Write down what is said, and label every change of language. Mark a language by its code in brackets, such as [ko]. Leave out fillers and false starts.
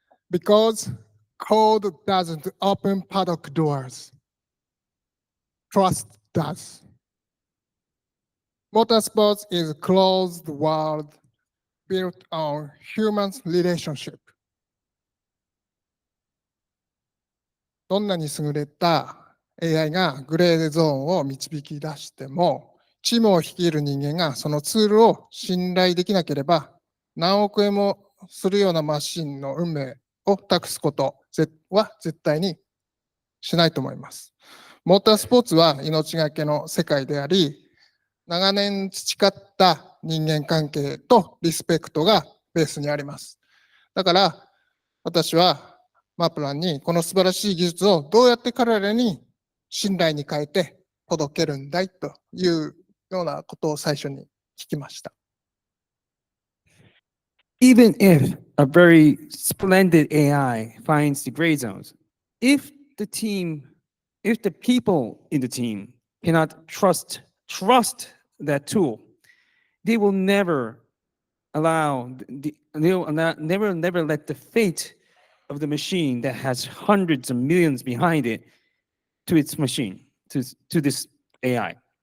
[en] Because code doesn't open paddock doors. Trust does. Motorsports is a closed world built on human relationship. [ja] どんなに優れた AI がグレーゾーンを導き出しても、チームを率いる人間がそのツールを信頼できなければ、何億円もするようなマシンの運命を託すことは絶対にしないと思います。モータースポーツは命がけの世界であり、長年培った人間関係とリスペクトがベースにあります。だから私はマプランにこの素晴らしい技術をどうやって彼らに信頼に変えて届けるんだいというようなことを最初に聞きました。 [en] Even if a very splendid AI finds the gray zones, if the people in the team cannot trust that tool, they will never never let the fate of the machine that has hundreds of millions behind it to its machine, to this AI.